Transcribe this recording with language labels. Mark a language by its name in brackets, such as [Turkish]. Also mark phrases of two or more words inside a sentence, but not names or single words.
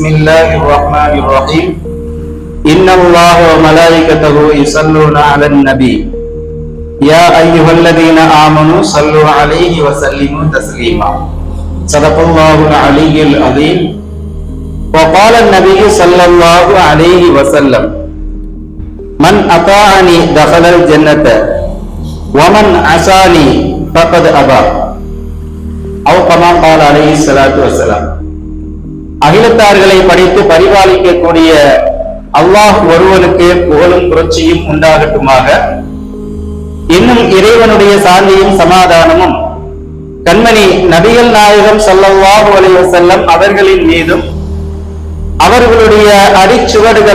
[Arabic] الله الرحمن الرحيم إن الله وملائكته يصلون على النبي يا أيها الذين آمنوا صلوا عليه وسلموا تسليما صدق الله العلي العظيم وقال النبي صلى الله عليه وسلم من أطاعني دخل الجنة ومن عصاني فقد أبى أو كما قال عليه الصلاة والسلام. [Tamil] அகிலத்தார்களை படைத்து பரிபாலிக்கக்கூடிய அல்லாஹ் ஒருவனுக்கு புகழும் புரட்சியும் உண்டாகட்டுமாக. இன்னும் இறைவனுடைய சாந்தியும் சமாதானமும் கண்மணி நபிகள் நாயகம் [Arabic] صلى الله عليه وسلم [Tamil] அவர்களின் மீதும் அவர்களுடைய அடிச்சுவடுகளை